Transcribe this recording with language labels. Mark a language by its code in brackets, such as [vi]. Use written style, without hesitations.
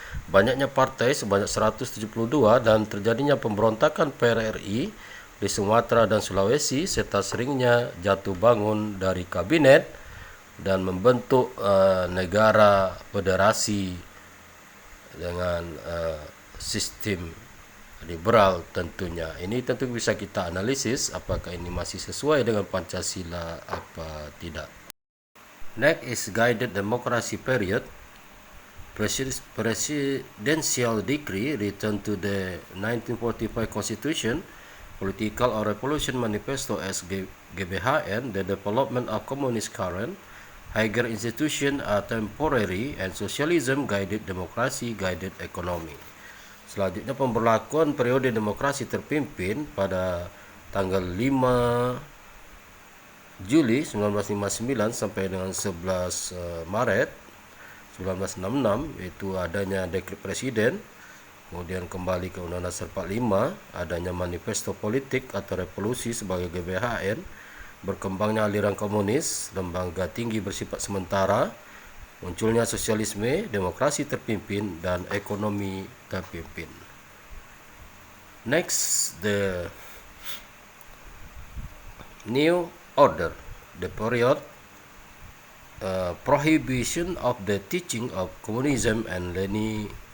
[id] banyaknya partai sebanyak 172, dan terjadinya pemberontakan PRRI di Sumatera dan Sulawesi, serta seringnya jatuh bangun dari kabinet dan membentuk negara federasi dengan sistem liberal tentunya. Ini tentu bisa kita analisis apakah ini masih sesuai dengan Pancasila apa tidak. [en] Next is guided democracy period. Presidential decree return to the 1945 Constitution, political or revolution manifesto as GBHN, the development of communist current, higher institution are temporary, and socialism guided democracy, guided economy. [id] Selanjutnya pemberlakuan periode demokrasi terpimpin pada tanggal 5 Juli 1959 sampai dengan 11 Maret 1966, yaitu adanya dekret presiden, kemudian kembali ke Undang-Undang Dasar 45, adanya manifesto politik atau revolusi sebagai GBHN, berkembangnya aliran komunis, lembaga tinggi bersifat sementara, munculnya sosialisme, demokrasi terpimpin, dan ekonomi terpimpin. [en] Next, the New Order, the period prohibition of the teaching of communism and Leninism.